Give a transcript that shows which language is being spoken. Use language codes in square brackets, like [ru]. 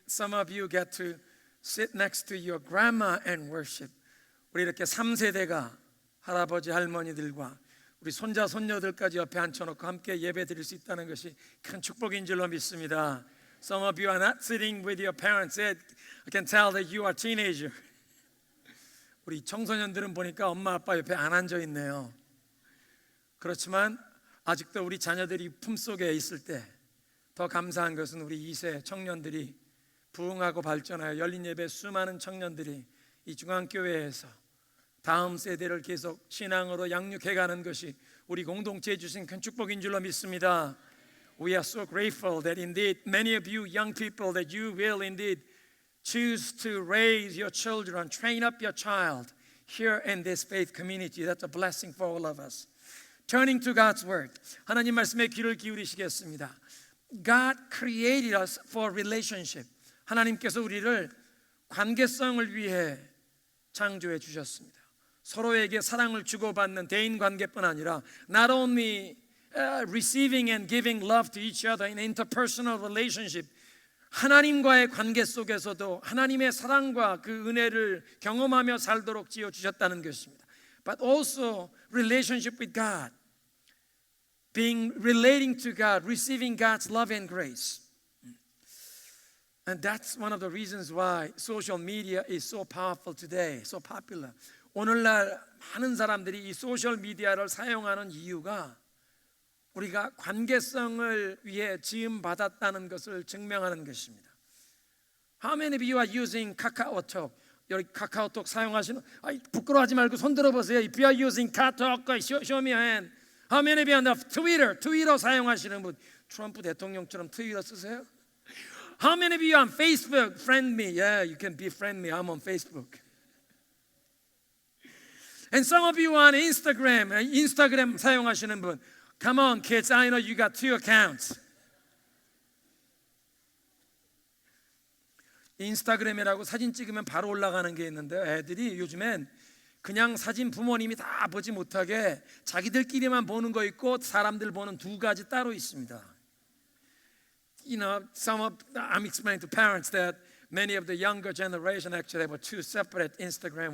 [en] Some of you get to sit next to your grandma and worship. [ko] 우리 이렇게 3세대가 할아버지 할머니들과 우리 손자 손녀들까지 옆에 앉혀놓고 함께 예배 드릴 수 있다는 것이 큰 축복인 줄로 믿습니다. [en] Some of you are not sitting with your parents. I can tell that you are teenager. [ko] 우리 청소년들은 보니까 엄마 아빠 옆에 안 앉아 있네요. 그렇지만 아직도 우리 자녀들이 품속에 있을 때 더 감사한 것은 우리 2세 청년들이 부흥하고 발전하여 열린 예배 수많은 청년들이 이 중앙교회에서 다음 세대를 계속 신앙으로 양육해가는 것이 우리 공동체에 주신 큰 축복인 줄로 믿습니다. [en] We are so grateful that indeed many of you young people that you will indeed choose to raise your children, train up your child here in this faith community. That's a blessing for all of us. Turning to God's word. [ko] 하나님 말씀에 귀를 기울이시겠습니다. [en] God created us for relationship. [ko] 하나님께서 우리를 관계성을 위해 창조해 주셨습니다. 서로에게 사랑을 주고받는 대인 관계뿐 아니라 [en] not only receiving and giving love to each other in interpersonal relationship, [ko] 하나님과의 관계 속에서도 하나님의 사랑과 그 은혜를 경험하며 살도록 지어 주셨다는 것입니다. [en] But also relationship with God, relating to God, receiving God's love and grace. And that's one of the reasons why social media is so powerful today, so popular. [ko] 오늘날 많은 사람들이 이 소셜 미디어를 사용하는 이유가 우리가 관계성을 위해 지음 받았다는 것을 증명하는 것입니다. [en] How many of you are using 카카오톡? [ko] 여기 카카오톡 사용하시는 부끄러워하지 말고 손 들어보세요. [en] If you are using 카카오톡, show me a hand. How many of you on the 트위터 [ko] 사용하시는 분? 트럼프 대통령처럼 트위터 쓰세요? [en] How many of you on Facebook? Friend me. Yeah, you can befriend me. I'm on Facebook. And some of you on Instagram [ko] 사용하시는 분. [en] Come on, kids. I know you got 2 accounts. [ko] 인스타그램이라고 사진 찍으면 바로 올라가는 게 있는데 애들이 요즘엔 그냥 사진 부모님이 다 보지 못하게 자기들끼리만 보는 거 있고 사람들 보는 2가지 따로 있습니다. [en] You know, I'm explaining to parents that many of the younger generation actually have 2 separate Instagram.